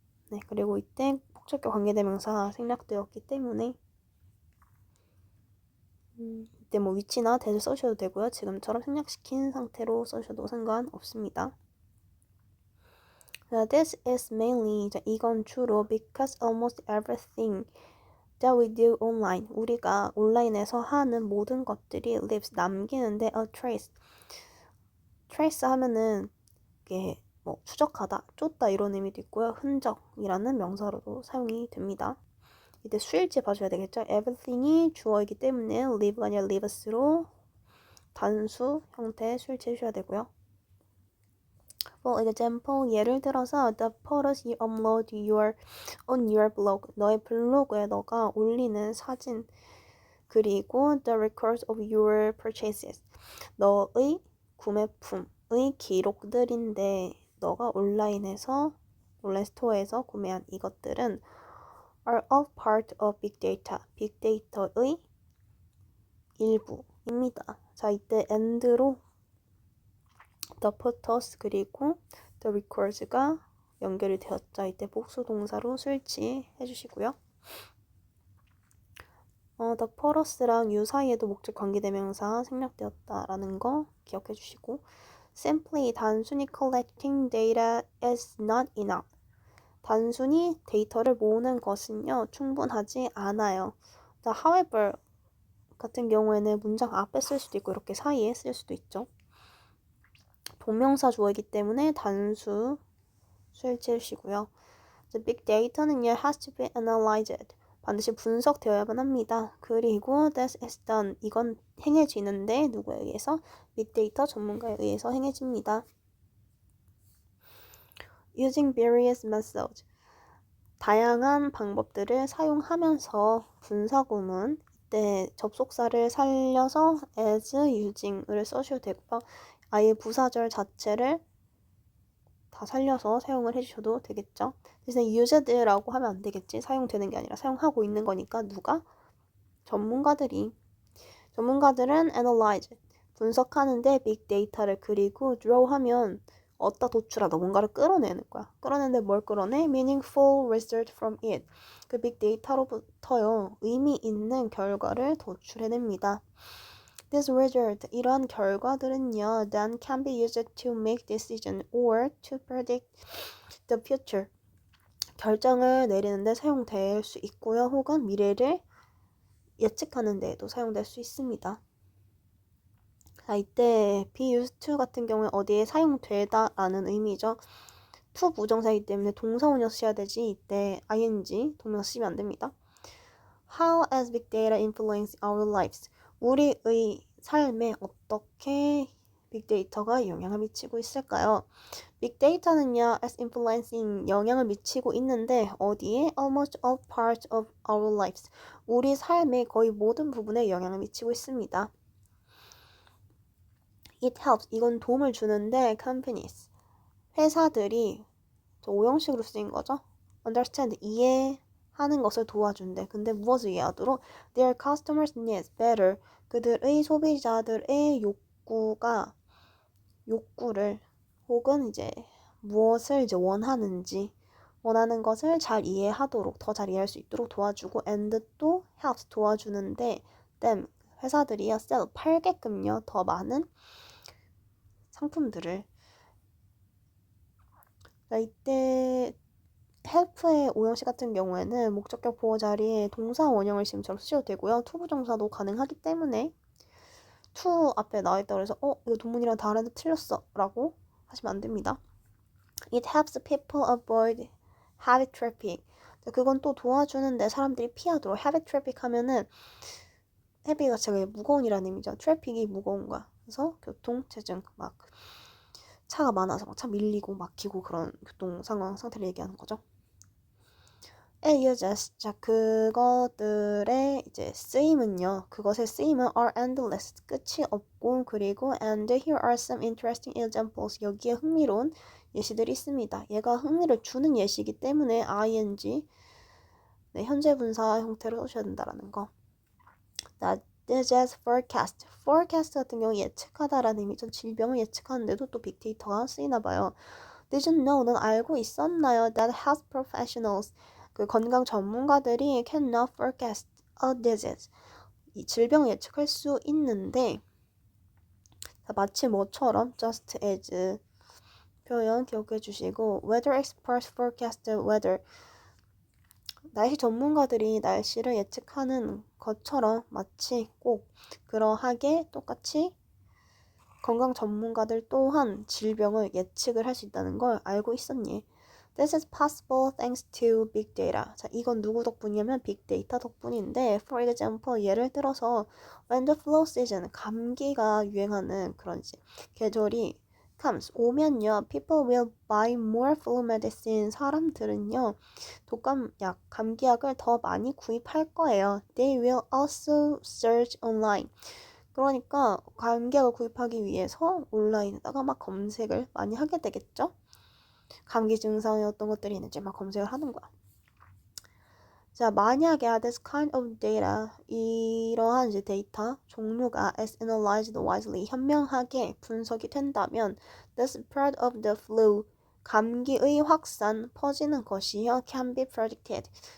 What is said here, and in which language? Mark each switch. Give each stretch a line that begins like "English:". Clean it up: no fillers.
Korean: 네, 그리고 이때 목적격 관계대명사 생략되었기 때문에 이때 뭐 위치나 대를 써주셔도 되고요. 지금처럼 생략시킨 상태로 써주셔도 상관없습니다.
English: This is mainly,
Korean: 이건 주로
English: because almost everything that we do online,
Korean: 우리가 온라인에서 하는 모든 것들이
English: leaves,
Korean: 남기는데
English: a trace.
Korean: trace 하면은 이게 뭐 추적하다, 쫓다 이런 의미도 있고요. 흔적이라는 명사로도 사용이 됩니다. 이때 수일치 봐줘야 되겠죠. everything이 주어이기 때문에 live가 아니라 lives로 단수 형태의 수일치 해주셔야 되고요.
English: For example,
Korean: 예를 들어서
English: the photos you upload on your blog,
Korean: 너의 블로그에 너가 올리는 사진, 그리고
English: the records of your purchases,
Korean: 너의 구매품의 기록들인데 너가 온라인 스토어에서 구매한 이것들은
English: are all part of big data,
Korean: 빅데이터의 일부입니다. 자, 이때 and로 the photos 그리고 the records가 연결이 되었죠. 이때 복수 동사로 수일치 해주시고요. the photos랑 you 사이에도 목적 관계대명사 생략되었다라는 거 기억해 주시고, simply 단순히
English: collecting data is not enough.
Korean: 단순히 데이터를 모으는 것은요, 충분하지 않아요. 자, however 같은 경우에는 문장 앞에 쓸 수도 있고 이렇게 사이에 쓸 수도 있죠. 동명사 주어이기 때문에 단수 수일치우시고요.
English: Big data는요, has to be analyzed.
Korean: 반드시 분석되어야만 합니다.
English: 그리고 that is done.
Korean: 이건 행해지는데 누구에 의해서? 빅데이터 전문가에 의해서 행해집니다.
English: Using various methods.
Korean: 다양한 방법들을 사용하면서 분사구문 이때 접속사를 살려서 as, using을 써주셔도 되고요. 아예 부사절 자체를 다 살려서 사용을 해주셔도 되겠죠. 대신에 used라고 하면 안 되겠지. 사용되는 게 아니라 사용하고 있는 거니까 누가? 전문가들은 analyze, 분석하는데 빅데이터를 그리고 draw하면 얻다 도출하다 뭔가를 끌어내는 거야. 끌어내는데 뭘 끌어내?
English: meaningful result from it.
Korean: 그 빅데이터로부터요. 의미 있는 결과를 도출해냅니다.
English: This result,
Korean: 이러한 결과들은요,
English: then can be used to make decision or to predict the future.
Korean: 결정을 내리는데 사용될 수 있고요. 혹은 미래를 예측하는 데에도 사용될 수 있습니다. 자, 이때 be used to 같은 경우에 어디에 사용되다라는 의미죠. to 부정사이기 때문에 동사원형 써야 되지 이때 ing 동명사 쓰면 안 됩니다.
English: How has big data influenced our lives?
Korean: 우리의 삶에 어떻게 빅데이터가 영향을 미치고 있을까요? 빅데이터는요, as influencing 영향을 미치고 있는데 어디에?
English: Almost all parts of our lives.
Korean: 우리 삶의 거의 모든 부분에 영향을 미치고 있습니다.
English: It helps.
Korean: 이건 도움을 주는데 companies. 회사들이 오형식으로 쓰인 거죠.
English: Understand.
Korean: 이해하는 것을 도와준대. 근데 무엇을 이해하도록?
English: Their customers' needs better.
Korean: 그들의 소비자들의 욕구를 혹은 이제 무엇을 이제 원하는 것을 잘 이해하도록 더 잘 이해할 수 있도록 도와주고 and 또 helps 도와주는데 them 회사들이요 sell 팔게끔요 더 많은 상품들을. 이때 help의 오형식 같은 경우에는 목적격 보호 자리에 동사 원형을 지금처럼 쓰셔도 되고요. 투부정사도 가능하기 때문에 to 앞에 나와있다고 해서 이거 동문이랑 다른데 틀렸어 라고 하시면 안 됩니다.
English: It helps people avoid heavy traffic.
Korean: 그건 또 도와주는데 사람들이 피하도록. heavy traffic 하면은 heavy가 제가 무거운이라는 의미죠. traffic이 무거운 거야. 그래서 교통체증 막 차가 많아서 막 차 밀리고 막히고 그런 교통 상황 상태를 얘기하는 거죠.
English: uses.
Korean: 자, 그것들의 이제 쓰임은요. 그것의 쓰임은
English: are endless.
Korean: 끝이 없고 그리고
English: and here are some interesting examples.
Korean: 여기에 흥미로운 예시들이 있습니다. 얘가 흥미를 주는 예시이기 때문에 ing 네, 현재 분사 형태로 써셔야 된다라는 거.
English: This is forecast.
Korean: forecast 같은 경우 예측하다라는 의미죠. 질병을 예측하는데도 또 빅데이터가 쓰이나 봐요.
English: Did you know?
Korean: 넌 알고 있었나요?
English: That health professionals.
Korean: 그 건강 전문가들이
English: cannot forecast a disease.
Korean: 이 질병을 예측할 수 있는데 마치 뭐처럼 just as 표현 기억해 주시고
English: weather experts forecast weather.
Korean: 날씨 전문가들이 날씨를 예측하는 것처럼 마치 꼭 그러하게 똑같이 건강 전문가들 또한 질병을 예측을 할 수 있다는 걸 알고 있었니?
English: This is possible thanks to big data.
Korean: 자, 이건 누구 덕분이냐면 빅데이터 덕분인데 for example 예를 들어서
English: when the flu season
Korean: 감기가 유행하는 그런 이제 계절이 comes 오면요
English: people will buy more flu medicine
Korean: 사람들은요 독감약 감기약을 더 많이 구입할 거예요.
English: They will also search online.
Korean: 그러니까 감기약을 구입하기 위해서 온라인에다가 막 검색을 많이 하게 되겠죠. 감기 증상에 어떤 것들이 있는지 막 검색을 하는 거야. 자, 만약에
English: this kind of data,
Korean: 이러한 이제 데이터 종류가
English: as analyzed wisely,
Korean: 현명하게 분석이 된다면
English: the spread of the flu,
Korean: 감기의 확산, 퍼지는 것이요
English: can be predicted.